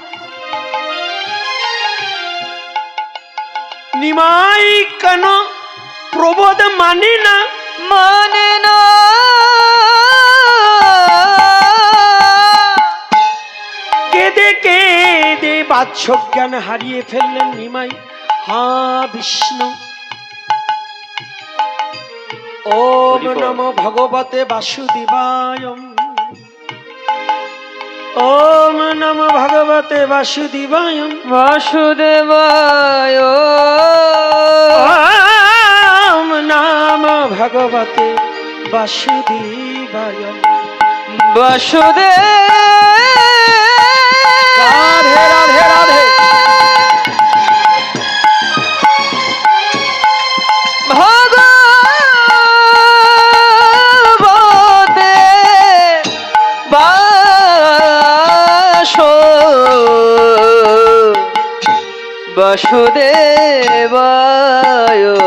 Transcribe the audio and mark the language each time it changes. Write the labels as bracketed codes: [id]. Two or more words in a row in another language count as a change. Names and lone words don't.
[bn] নিমাই কেন প্রবোধ মানে না, মানে না। কেঁদে কেঁদে বাহ্যক জ্ঞান হারিয়ে ফেললেন নিমাই। [sa] হা বিষ্ণু ওম নমো ভগবতে বাসুদেবায়। ওম নমো ভগবতে বাসুদেবায়। বাসুদেবায় ওম নমো ভগবতে বাসুদেবায়। বাসুদেব। রাধে রাধে রাধে। ভগবতে বাসুদেবায়।